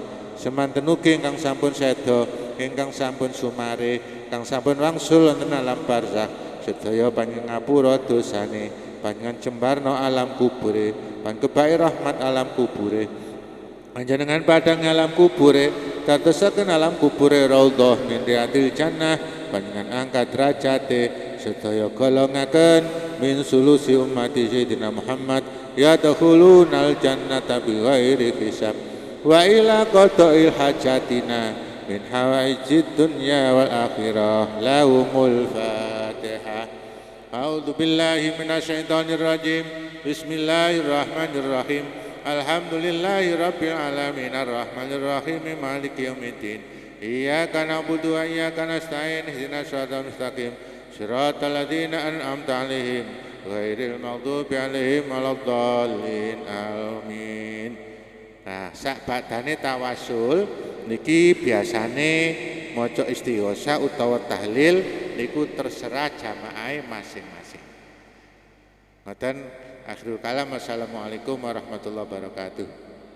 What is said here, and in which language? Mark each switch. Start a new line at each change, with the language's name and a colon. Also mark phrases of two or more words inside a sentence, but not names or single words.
Javanese: Semanten ugi ingkang sampun seda, ingkang sampun sumare, kang sampun wangsul wonten alam barzakh, sedaya panjenengan ngapura dosane, panjenengan jembarno alam kubure, panjenengan kebahi rahmat alam kubure. Panjenengan padang alam kubure, dadosaken alam kubure
Arabic: روضة من رياض الجنة,
Javanese: panjenengan angkat derajate, sedaya golongaken
Arabic: من ثلث أمة سيدنا محمد يدخلون الجنة بغير حساب وإلى قضاء حاجاتنا من حوائج الدنيا والآخرة. لهم الفاتحة. أعوذ بالله من الشيطان الرجيم. بسم الله الرحمن الرحيم. الحمد لله رب العالمين الرحمن الرحيم مالك يوم الدين. إياك نعبد وإياك نستعين اهدنا الصراط المستقيم صراط الذين أنعمت عليهم غير المغضوب عليهم ولا الضالين.
Javanese: Amin. Nah, sak badane tawasul niki biasane maca istighosa utawa tahlil niku terserah jamaah masing-masing.
Arabic: Ngoten آخر الكلام. السلام عليكم ورحمة الله وبركاته.